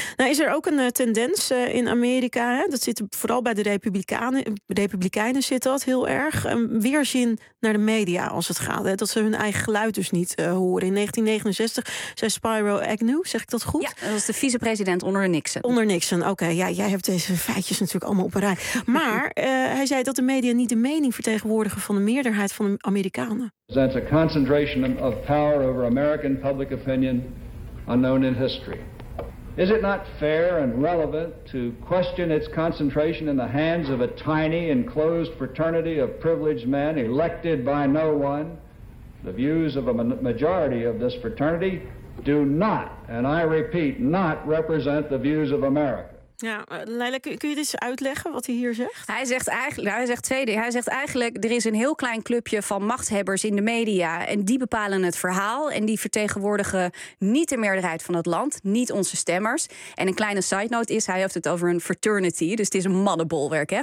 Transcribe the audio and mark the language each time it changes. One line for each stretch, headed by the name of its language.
Dutch: Nou, is er ook een tendens in Amerika, hè? Dat zit vooral bij de Republikeinen zit dat heel erg, een weerzin naar de media als het gaat, hè? Dat ze hun eigen geluid dus niet horen. In 1969 zei Spiro Agnew, zeg ik dat goed? Ja, dat was de vicepresident onder Nixon. Onder Nixon, oké. Ja, jij hebt deze feitjes natuurlijk allemaal op een rij. Maar hij zei dat de media niet de mening vertegenwoordigen van de meerderheid van de Amerikanen.
English: That's a concentration of power over American public opinion unknown in history. Is it not fair and relevant to question its concentration in the hands of a tiny enclosed fraternity of privileged men elected by no one? The views of a majority of this fraternity do not, and I repeat, not represent the views of America.
Dutch: Ja, Leila, kun je dit uitleggen wat hij hier zegt? Hij zegt eigenlijk, er is een heel klein clubje van machthebbers in de media en die bepalen het verhaal en die vertegenwoordigen niet de meerderheid van het land, niet onze stemmers. En een kleine side note is, hij heeft het over een fraternity, dus het is een mannenbolwerk. Hè?